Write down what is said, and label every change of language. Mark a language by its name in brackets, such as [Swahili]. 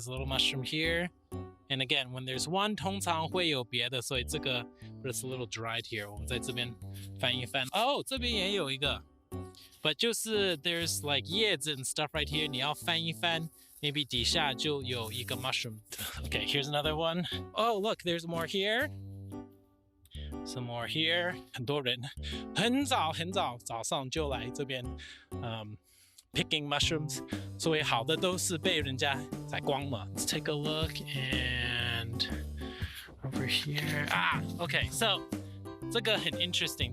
[English] There's a little mushroom here. And again, when there's one, [Chinese] 通常会有别的，所以这个 [English] but it's a little dried here. [Chinese] 我们在这边翻一翻。哦，这边也有一个。 [English] But [Chinese] 就是 [English] there's like 叶子 and stuff right here. [Chinese] 你要翻一翻 [English] maybe [Chinese] 底下就有一个 [English] mushroom. Okay, here's another one. Oh, look, there's more here. Some more here. [Chinese] 很多人很早早上就来这边 [English] picking mushrooms. [Chinese] 所以好的都是被人家采光了。 [English] Let's take a look and over here. Okay, so [Chinese] 这个很 [English] interesting.